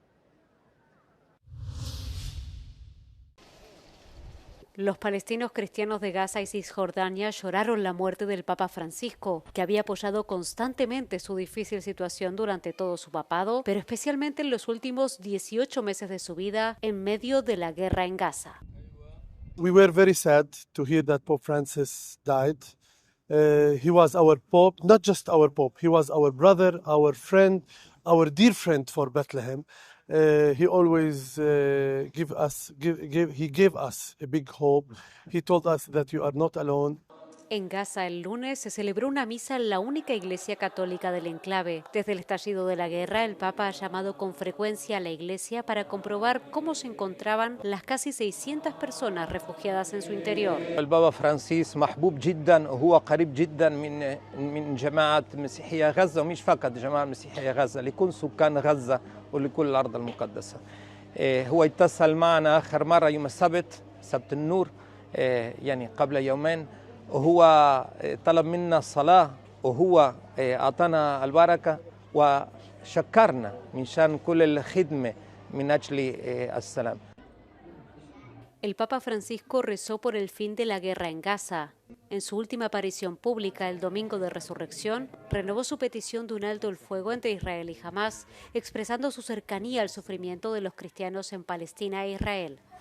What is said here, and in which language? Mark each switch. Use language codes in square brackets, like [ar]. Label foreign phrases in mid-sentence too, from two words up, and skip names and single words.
[es] Los palestinos cristianos de Gaza y Cisjordania lloraron la muerte del Papa Francisco, que había apoyado constantemente su difícil situación durante todo su papado, pero especialmente en los últimos 18 meses de su vida en medio de la guerra en Gaza. [en] We were very sad to hear that Pope Francis died. He was our Pope, not just our Pope, he was our brother, our friend, our dear friend for Bethlehem. He always gave us a big hope. He told us that you are not alone. [es] En Gaza, el lunes, se celebró una misa en la única iglesia católica del enclave. Desde el estallido de la guerra, el Papa ha llamado con frecuencia a la iglesia para comprobar cómo se encontraban las casi 600 personas refugiadas en su interior. El Papa [ar] Francis محبوب جدا وهو قريب جدا من جماعة مسيحية غزة ومش فقط جماعة مسيحية غزة لكل سكان غزة ولكل الأرض المقدسة. هو اتصل معنا آخر مرة يوم السبت سبت النور يعني قبل يومين وهو طلب منا الصلاة وهو أعطانا البركة وشكرنا من شان كل الخدمة من أجل السلام. [es] El Papa Francisco rezó por el fin de la guerra en Gaza. En su última aparición pública el domingo de Resurrección, renovó su petición de un alto el fuego entre Israel y Hamás, expresando su cercanía al sufrimiento de los cristianos en Palestina e Israel.